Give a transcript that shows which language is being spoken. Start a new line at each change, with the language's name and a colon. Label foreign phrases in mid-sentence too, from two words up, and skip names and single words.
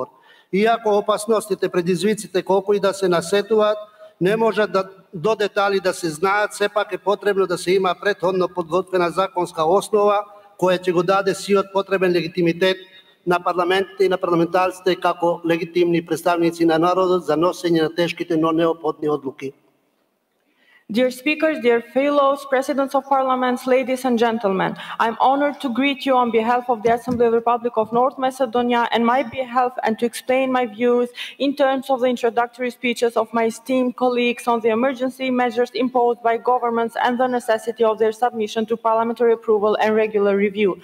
Macedonian: Иако опасностите, предизвиците, колку и да се насетуваат, не можат до детали да се знаат, сепак е потребно да се има претходно подготвена законска основа, која ќе го даде сиот потребен легитимитет на парламентите и на парламентарците како легитимни представници на народот за носење на тешките, но неопходни одлуки.
English: Dear speakers, dear fellows, presidents of parliaments, ladies and gentlemen, I'm honored to greet you on behalf of the Assembly of the Republic of North Macedonia and my behalf and to explain my views in terms of the introductory speeches of my esteemed colleagues on the emergency measures imposed by governments and the necessity of their submission to parliamentary approval and regular review.